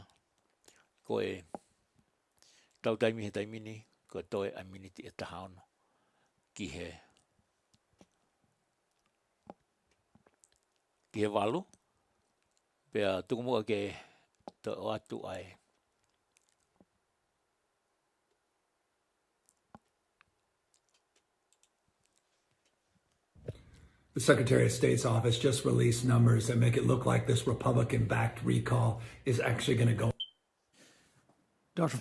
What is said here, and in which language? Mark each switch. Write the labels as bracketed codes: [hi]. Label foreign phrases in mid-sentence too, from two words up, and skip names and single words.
[to] Koe tau taimi he taimini. Koe toe a miniti e tahaono. Ki he walu. Pea tukumua ke te o atu ai. [en] The Secretary of State's office just released numbers that make it look like this Republican-backed recall is actually going to go. Dr.